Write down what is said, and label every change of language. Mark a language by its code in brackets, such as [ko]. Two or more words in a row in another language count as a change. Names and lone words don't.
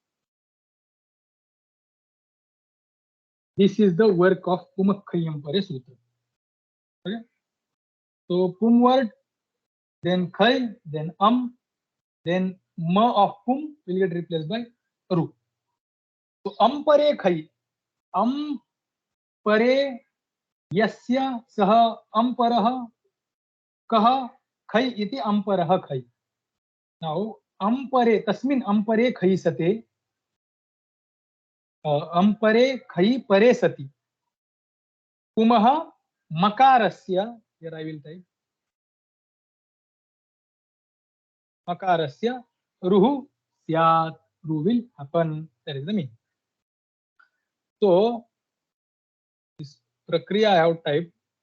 [en] This is the work of Pumakkhayyam Pare Sutra. Okay. So pum word, then khai, then then ma of pum will get replaced by ru. [sa] So pare khai, pare yasya sah parah kah khai iti parah khai. Now pare tasmin pare khai sate pare khai pare sati pumah makarasya, [en] here I will type [sa] makarasya ruhu syat, [en] ru will happen. That is the meaning. So this prakriya I have typed.